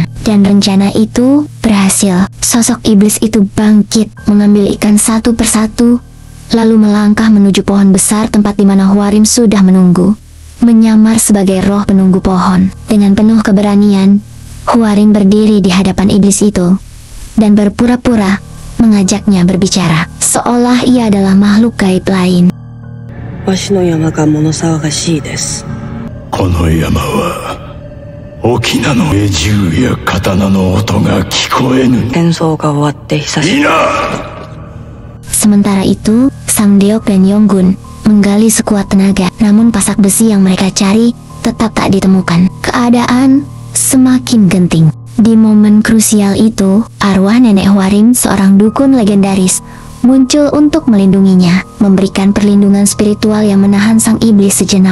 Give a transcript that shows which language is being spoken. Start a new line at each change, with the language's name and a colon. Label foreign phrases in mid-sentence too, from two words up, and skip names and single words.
Indonesian: Dan rencana itu berhasil. Sosok iblis itu bangkit, mengambil ikan satu persatu, lalu melangkah menuju pohon besar tempat di mana Huarim sudah menunggu. Menyamar sebagai roh penunggu pohon. Dengan penuh keberanian, Huarim berdiri di hadapan iblis itu dan berpura-pura mengajaknya berbicara, seolah ia adalah makhluk gaib lain.
Japanese: わしの山が物騒がしいです。この山は沖縄の銃や刀の音が聞こえぬ。戦争が終わって久しぶり。
Indonesian: Sementara itu, Sang Deok dan Yonggun menggali sekuat tenaga, namun pasak besi yang mereka cari tetap tak ditemukan. Keadaan semakin genting. Di momen krusial itu, arwah nenek Huarim, seorang dukun legendaris, muncul untuk melindunginya, memberikan perlindungan spiritual yang menahan sang iblis sejenak.